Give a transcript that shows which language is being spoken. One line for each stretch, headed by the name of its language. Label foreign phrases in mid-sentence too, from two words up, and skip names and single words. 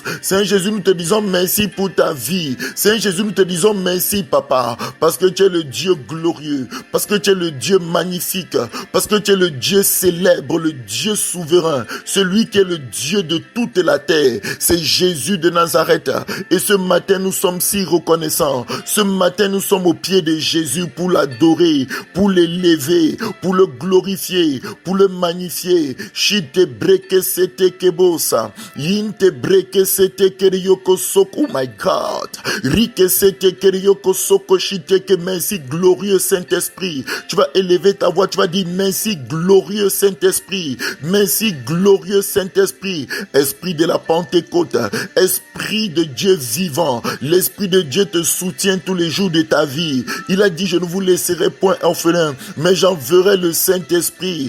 French: Seigneur Jésus, nous te disons merci pour ta vie. Seigneur Jésus, nous te disons merci, Papa, parce que tu es le Dieu glorieux, parce que tu es le Dieu magnifique, parce que tu es le Dieu célèbre, le Dieu souverain, celui qui est le Dieu de toute la terre. C'est Jésus de Nazareth. Et ce matin, nous sommes si reconnaissants. Ce matin, nous sommes au pied de Jésus pour l'adorer, pour l'élever, pour le glorifier, pour le magnifier. Shite breke sete kebosa. Yinte breke sete kerioko soko.
English: Oh my God. Rike sete kerioko soko shite ke.
French: Merci glorieux Saint-Esprit. Tu vas élever ta voix, tu vas dire merci glorieux Saint-Esprit. Merci glorieux Saint-Esprit. Esprit de la Pentecôte. Esprit de Dieu vivant. L'Esprit de Dieu te soutient tous les jours de ta vie. Il a dit, je ne vous laisserai point orphelin, mais j'enverrai le Saint-Esprit.